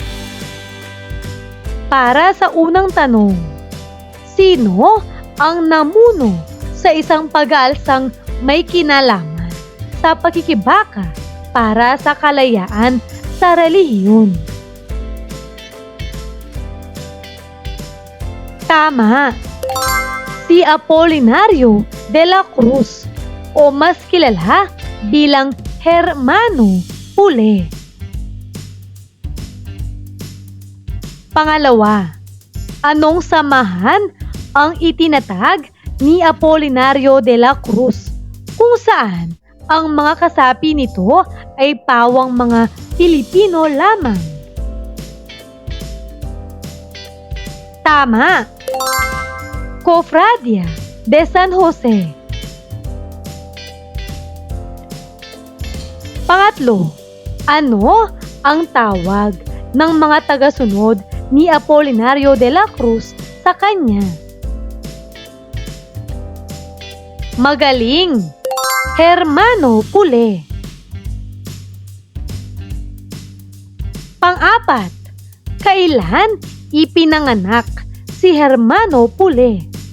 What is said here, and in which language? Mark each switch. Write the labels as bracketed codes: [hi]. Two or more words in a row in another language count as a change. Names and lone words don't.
[tl] Para sa unang tanong, sino ang namuno sa isang pag-aalsang may kinalaman sa pakikibaka para sa kalayaan sa relihiyon. Tama! Si Apolinario de la Cruz o mas kilala bilang Hermano Pule. Pangalawa, anong samahan ang itinatag ni Apolinario de la Cruz kung saan ang mga kasapi nito ay pawang mga Pilipino lamang? Tama! Cofradia de San Jose. Pangatlo, ano ang tawag ng mga tagasunod ni Apolinario de la Cruz sa kanya? Magaling! Hermano Pule. Pang-apat, kailan ipinanganak si Hermano Pule?